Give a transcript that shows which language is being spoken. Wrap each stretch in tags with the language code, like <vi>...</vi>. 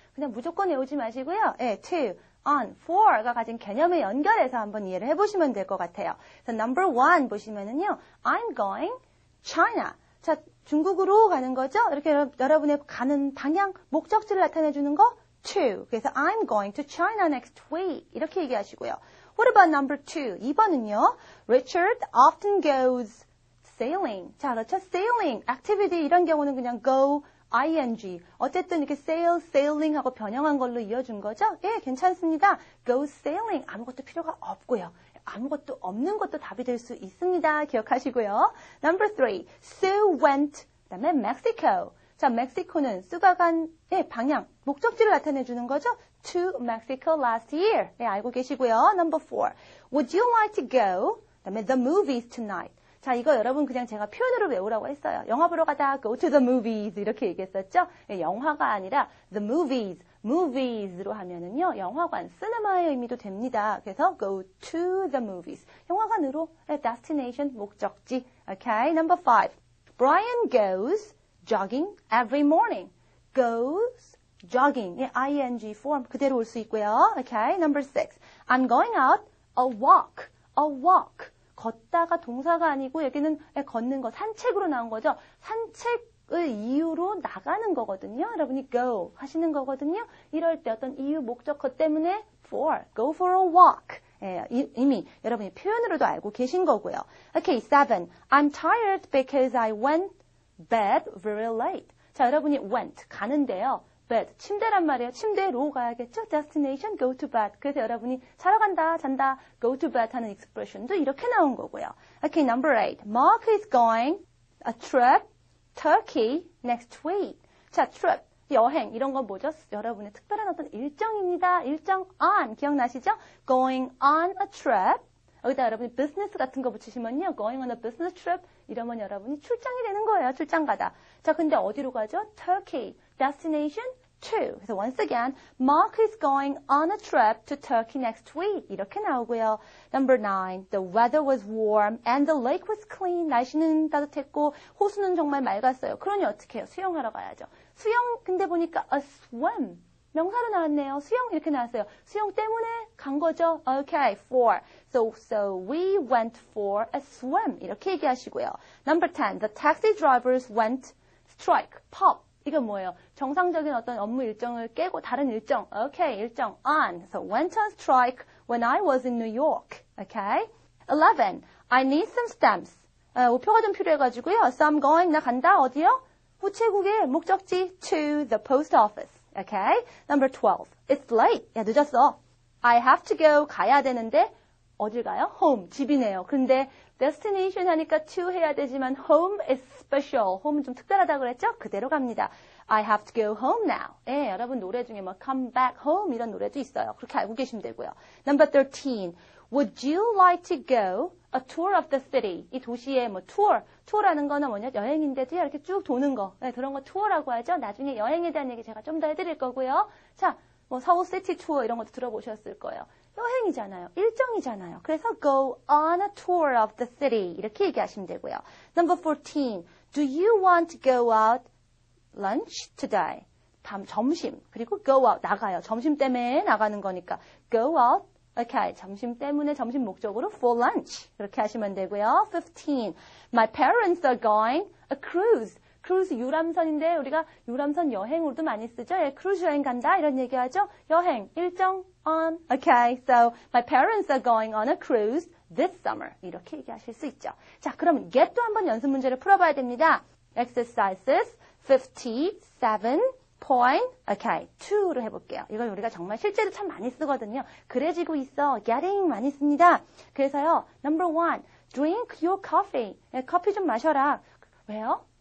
<ko>그냥 무조건 외우지 마시고요. to, on, for가 가진 개념에 연결해서 한번 이해를 해보시면 될 것 같아요. 그래서 number 1 보시면은요.</ko> <en>I'm going China.</en> <ko>자, 중국으로 가는 거죠? 이렇게 여러분의 가는 방향, 목적지를 나타내 주는 거 to. 그래서</ko> <en>I'm going to China next week.</en> <ko>이렇게 얘기하시고요.</ko> <en>What about number 2?</en> <ko>2번은요.</ko> <en>Richard often goes sailing.</en> <ko>자, 그렇죠?</ko> <en>sailing, activity</en> <ko>이런 경우는 그냥</ko> <en>go, ing.</en> <ko>어쨌든 이렇게 sail, sailing 하고 변형한 걸로 이어준 거죠? 예, 괜찮습니다.</ko> <en>go sailing.</en> <ko>아무것도 필요가 없고요. 아무것도 없는 것도 답이 될 수 있습니다. 기억하시고요.</ko> <en>Number 3. Sue went.</en> <ko>그다음에 Mexico. 자, 멕시코는 수가 간 방향, 목적지를 나타내 주는 거죠.</ko> <en>To Mexico last year.</en> <ko>네, 알고 계시고요.</ko> <en>Number 4. Would you like to go?</en> <ko>그다음에</ko> <en>the movies tonight.</en> <ko>자, 이거 여러분 그냥 제가 표현으로 외우라고 했어요. 영화 보러 가자.</ko> <en>Go to the movies.</en> <ko>이렇게 얘기했었죠. 네, 영화가 아니라 the movies. movies로 하면은요, 영화관, 시네마의 의미도 됩니다. 그래서</ko> <en>go to the movies.</en> <ko>영화관으로 destination, 목적지,</ko> <en>Okay, number 5. Brian goes jogging every morning. Goes jogging.</en> <ko>예, ing form 그대로 올 수 있고요.</ko> <en>Okay, number 6. I'm going out a walk. A walk.</en> <ko>걷다가 동사가 아니고 여기는 걷는 거, 산책으로 나온 거죠. 산책을 이유로 나가는 거거든요. 여러분이 go 하시는 거거든요. 이럴 때 어떤 이유, 목적어 때문에 for,</ko> <en>go for a walk.</en> <ko>예, 이미 여러분이 표현으로도 알고 계신 거고요.</ko> <en>Okay, 7. I'm tired because I went bed very late.</en> <ko>자, 여러분이 went, 가는데요. bed, 침대란 말이에요. 침대로 가야겠죠?</ko> <en>destination, go to bed.</en> <ko>그래서 여러분이 자러 간다, 잔다,</ko> <en>go to bed</en> <ko>하는 expression도 이렇게 나온 거고요.</ko> <en>Okay, number 8. Mark is going a trip Turkey next week.</en> <ko>자, trip, 여행, 이런 건 뭐죠? 여러분의 특별한 어떤 일정입니다. 일정 on, 기억나시죠?</ko> <en>Going on a trip.</en> <ko>여기다 여러분이 business 같은 거 붙이시면요.</ko> <en>Going on a business trip.</en> <ko>이러면 여러분이 출장이 되는 거예요. 출장 가다. 자, 근데 어디로 가죠? Turkey. Destination to. 그래서</ko> <en>once again, Mark is going on a trip to Turkey next week.</en> <ko>이렇게 나오고요. Number 9.</ko> <en>The weather was warm and the lake was clean.</en> <ko>날씨는 따뜻했고 호수는 정말 맑았어요. 그러니 어떻게 해요? 수영하러 가야죠. 수영 근데 보니까</ko> <en>a swim.</en> <ko>명사로 나왔네요. 수영 이렇게 나왔어요. 수영 때문에 간 거죠. Okay, for.</ko> <en>So we went for a swim.</en> <ko>이렇게 얘기하시고요.</ko> <en>Number 10. The taxi drivers went strike.</en> <ko>pop. 이건 뭐예요? 정상적인 어떤 업무 일정을 깨고 다른 일정. Okay, 일정 on.</ko> <en>So went on strike when I was in New York. Okay. 11. I need some stamps.</en> <ko>우표가 좀 필요해가지고요.</ko> <en>So I'm going.</en> <ko>나 간다. 어디요? 우체국의 목적지</ko> <en>to the post office. Okay. Number 12. It's late.</en> <ko>야, 늦었어.</ko> <en>I have to go.</en> <ko>가야 되는데 어딜 가요? home. 집이네요.</ko> <en>근데 destination</en> <ko>하니까</ko> <en>to</en> <ko>해야 되지만</ko> <en>home is special.</en> <ko>home은 좀 특별하다고 그랬죠?</ko> <en>그대로 갑니다. I have to go home now.</en> <ko>예, 여러분 노래 중에 뭐</ko> <en>come back home</en> <ko>이런 노래도 있어요. 그렇게 알고 계시면 되고요.</ko> <en>Number 13. Would you like to go a tour of the city?</en> <ko>이 도시의 뭐 tour. tour라는 거는 뭐냐? 여행인데도 이렇게 쭉 도는 거. 네, 그런 거 tour라고 하죠. 나중에 여행에 대한 얘기 제가 좀 더 해드릴 거고요. 자, 뭐 서울 시티 투어 이런 것도 들어보셨을 거예요. 여행이잖아요. 일정이잖아요.</ko> <en>그래서 go on a tour of the city</en> <ko>이렇게 얘기하시면 되고요.</ko> <en>Number 14. Do you want to go out lunch today?</en> <ko>점심. 그리고</ko> <en>go out</en> <ko>나가요. 점심 때문에 나가는 거니까 go out.</ko> <en>Okay.</en> <ko>점심 때문에 점심 목적으로</ko> <en>for lunch.</en> <ko>이렇게 하시면 되고요. 15.</ko> <en>My parents are going a cruise.</en> <ko>크루즈 유람선인데 우리가 유람선 여행으로도 많이 쓰죠. 예, 크루즈 여행 간다 이런 얘기하죠. 여행 일정 on. Okay,</ko> <en>so my parents are going on a cruise this summer.</en> <ko>이렇게 얘기하실 수 있죠. 자, 그럼 get도 한번 연습 문제를 풀어봐야 됩니다.</ko> <en>Exercises 57. Okay, 2로 해볼게요.</en> <ko>이걸 우리가 정말 실제로 참 많이 쓰거든요. 그래지고 있어. getting 많이 씁니다.</ko> <en>그래서요. Number 1. Drink your coffee.</en> <ko>예, 커피 좀 마셔라. 왜요?</ko>